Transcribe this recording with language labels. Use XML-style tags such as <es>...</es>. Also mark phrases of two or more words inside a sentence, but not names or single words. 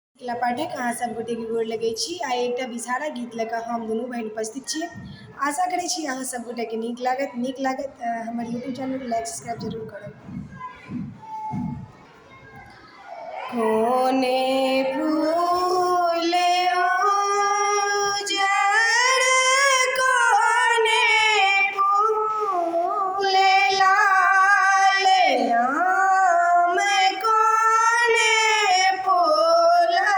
<mai>किला पाठक अहाँ सब गोटे के गोर लगे छी। आइ एक विषहारा गीत लऽ कऽ हम दुनू बहन उपस्थित छी। आशा करै छी अहाँ सब गोटे के नीक लागत हमर</mai> <en>YouTube channel like subscribe</en> <mai>जरूर करब। कोने फूल उजड़ कोने फूल लाल राम कोने फूल</mai>